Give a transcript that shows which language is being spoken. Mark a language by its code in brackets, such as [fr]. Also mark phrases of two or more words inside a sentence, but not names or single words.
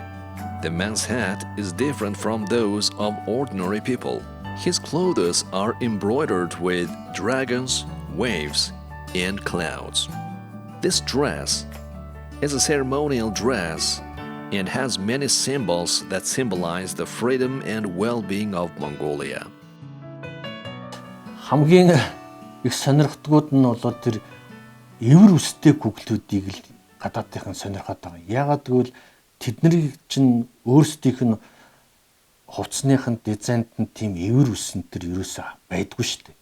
[en] The man's hat is different from those of ordinary people. His clothes are embroidered with dragons, waves, and clouds. This dress is a ceremonial dress and has many symbols that symbolize the freedom and well-being of Mongolia. [mn] Хамгийн их сонирхтгууд нь бол тэр эвэр үстэй күглүүдийг л гадаадынхан сонирхоод байгаа. Яагаад гэвэл тэдний чинь өөрсдийнх нь хувцсных нь дизайнд нь тийм эвэр үсэн төр ерөөсөө байдгүй шүү дээ.